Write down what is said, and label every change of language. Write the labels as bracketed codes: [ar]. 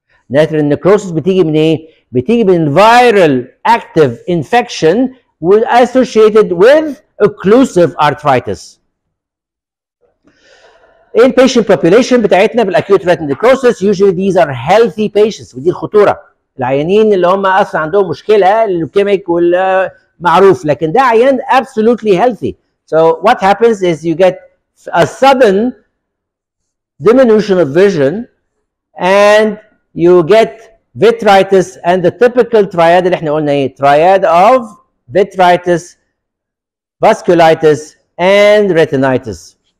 [en] Retinal necrosis [ar] بتيجي من ايه؟ بتيجي من [en] viral active infection associated with occlusive arthritis. In patient population [ar] بتاعتنا [en] بالacute retinal necrosis usually these are healthy patients [ar] ودي الخطورة. العيانين اللي هم اصلا عندهم مشكلة اللوكيميك والمعروف لكن ده عيان [en] absolutely healthy. So what happens is you get a sudden diminution of vision and you get vitritis and the typical triad [ar] اللي احنا قلنا ايه [en] triad of vitritis, vasculitis and retinitis.